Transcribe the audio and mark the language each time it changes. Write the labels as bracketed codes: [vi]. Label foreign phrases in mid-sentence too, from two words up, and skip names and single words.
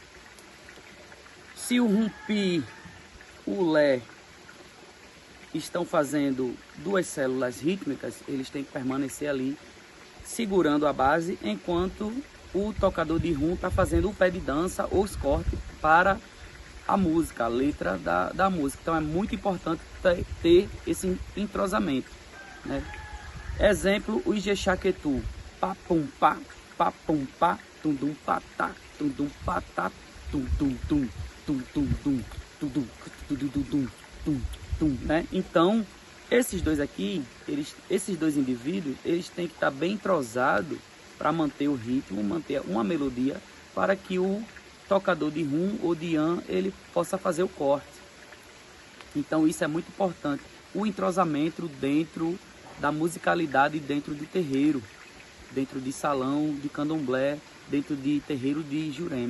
[pt] Se o rumpi, o lé estão fazendo duas células rítmicas, eles têm que permanecer ali segurando a base, enquanto o tocador de rum está fazendo o pé de dança ou os cortes para a música, a letra da música. Então é muito importante ter esse entrosamento, né? Exemplo, o Ijexaquetu, pá pum pá, tum dum patá, tum dum patá, tum tum tum, tum tum tum, tum tum tum tum tum, né? Então esses dois aqui, esses dois indivíduos, eles têm que estar bem entrosados para manter o ritmo, manter uma melodia, para que o tocador de rum ou de ian ele possa fazer o corte. Então isso é muito importante, o entrosamento dentro da musicalidade, dentro de terreiro, dentro de salão de candomblé, dentro de terreiro de Jurema.